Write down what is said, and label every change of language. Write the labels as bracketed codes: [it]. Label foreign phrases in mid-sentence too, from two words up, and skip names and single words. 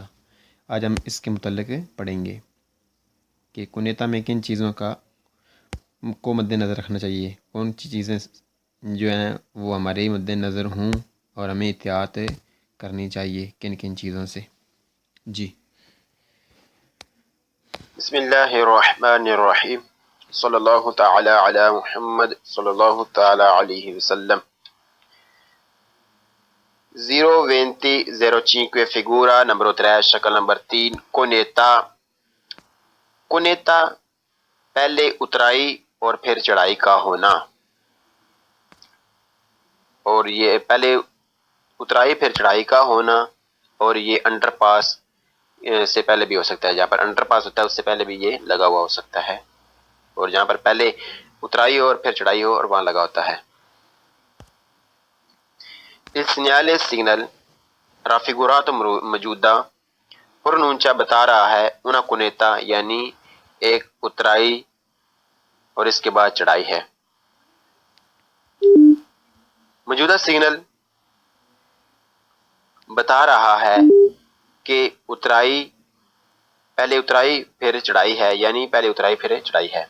[ur] آج ہم اس کے متعلق پڑھیں گے کہ کنیتا میں کن چیزوں کو مد نظر رکھنا چاہیے، کون سی چیزیں جو ہیں وہ ہمارے مد نظر ہوں اور ہمیں احتیاط کرنی چاہیے کن کن چیزوں سے۔ جی بسم اللہ الرحمن الرحیم صلی اللہ تعالی علی محمد صلی اللہ تعالی علیہ وسلم. 020 [it] figura numero [ur] 3 شکل نمبر 3 کنیتا۔ کنیتا پہلے اترائی اور پھر چڑھائی کا ہونا، اور یہ پہلے اترائی پھر چڑھائی کا ہونا، اور یہ انڈر پاس سے پہلے بھی ہو سکتا ہے، جہاں پر انڈر پاس ہوتا ہے اس سے پہلے بھی یہ لگا ہوا ہو سکتا ہے، اور جہاں پر پہلے اترائی ہو اور پھر چڑھائی ہو اور وہاں لگا ہوتا ہے۔ [it] Il segnale signal raffigurato [ur] موجودہ پرنونچا بتا رہا ہے [it] una cuneta [ur] یعنی ایک اترائی اور اس کے بعد چڑھائی ہے۔ موجودہ سگنل بتا رہا ہے کہ پہلے اترائی پھر چڑھائی ہے، یعنی پہلے اترائی پھر چڑھائی ہے۔